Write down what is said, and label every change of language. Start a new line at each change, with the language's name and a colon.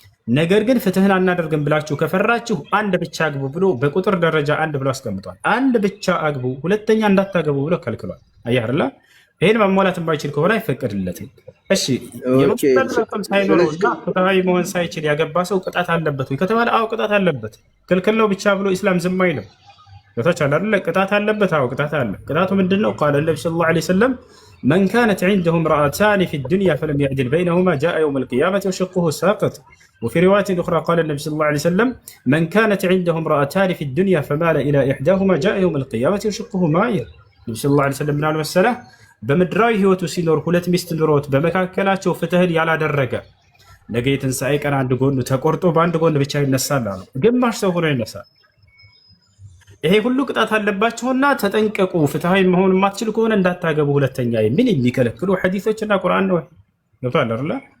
Amharic: ነገር ግን ፍትህን አናደርግም ብላችሁ ከፈራችሁ አንድ ብቻ አግቡ ብሎ በቁጥር ደረጃ አንድ ብሎ አስቀምጧል። አንድ ብቻ አግቡ፣ ሁለተኛ እንዳታገቡ ብሎ ከልክሏል። አየህ አይደል? ይሄን ማሟላት የማይችል ከሆነ አይፈቀድለትም። እሺ የመስተዳድር ሳይኖርና ፍትሃዊ መሆን ሳይችል ያገባ ሰው ቅጣት አለበት ወይ ከተባለ አዎ ቅጣት አለበት። ክልክል ነው ብቻ ብሎ ኢስላም ዝም አይልም። ገብቶሻል አይደል? ቅጣት አለበት። አዎ ቅጣት አለ። ቅጣቱ ምንድነው?
Arabic: ቃለ ነብዩ ሰለላሁ ዐለይሂ ወሰለም መን ካነት عنده امرأتان في الدنيا فلم يعدل بينهما جاء يوم القيامة وشقه ساقط. وفي رواية أخرى قال النبي صلى الله عليه وسلم من كانت عنده امرأتان في الدنيا فمال إلى إحداهما جاء يوم القيامة وشقه مائل. النبي صلى الله عليه وسلم من المسألة
Amharic: በምድራዊ ህይወቱ ሲኖር ሁለት ሚስት ኑሮት በመካከላቸው ፍትህን ያላደረገ ነገ የትንሣኤ ቀን አንድ ጎኑ ተቆርጦ በአንድ ጎን ብቻ ይነሳል አሉ። ግማሽ ሰው ሆኖ ይነሳል። ይሄ ሁሉ ቅጣት አለባቸውና ተጠንቀቁ። ፍትሃዊ መሆን የማትችል ከሆነ እንዳታገቡ ሁለተኛ የሚል የሚከለክሉ ሐዲሶችና ቁርአን ነው። ገብቷል አይደል?